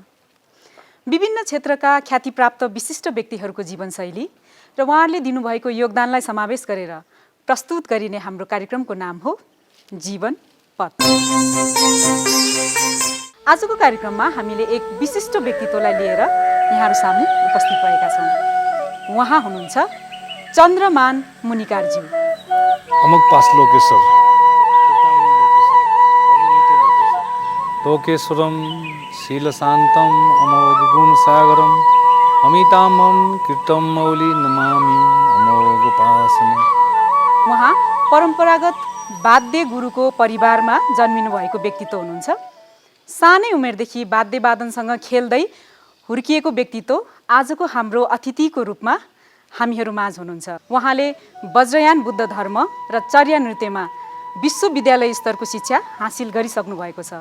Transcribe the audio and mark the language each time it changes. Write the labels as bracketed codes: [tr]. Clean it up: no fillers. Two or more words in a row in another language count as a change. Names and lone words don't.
[ne] विभिन्न क्षेत्रका ख्यातिप्राप्त विशिष्ट व्यक्तिहरूको जीवनशैली र उहाँहरूले दिनुभएको योगदानलाई समावेश गरेर प्रस्तुत गरिने हाम्रो कार्यक्रमको नाम हो जीवन पथ। आजको कार्यक्रममा हामीले एक विशिष्ट व्यक्तित्वलाई लिएर यहाँहरू सामु उपस्थित भएका छौँ। उहाँ हुनुहुन्छ चन्द्रमान मुनिकारज्यू। [sa] अमुक पास लोकेश्वर लोकेश्वरम शीलशान्तम अमोघ गुणसागरम अमिताम्बम कीर्तम मौली नमामि अमोघ उपासना। [ne] उहाँ परम्परागत वाद्य गुरुको परिवारमा जन्मिनु भएको व्यक्तित्व हुनुहुन्छ। सानै उमेरदेखि वाद्यवादनसँग खेल्दै हुर्किएको व्यक्तित्व आजको हाम्रो अतिथिको रूपमा हामीहरू माझ हुनुहुन्छ। उहाँले वज्रयान बुद्ध धर्म र चर्या नृत्यमा विश्वविद्यालय स्तरको शिक्षा हासिल गरिसक्नु भएको छ।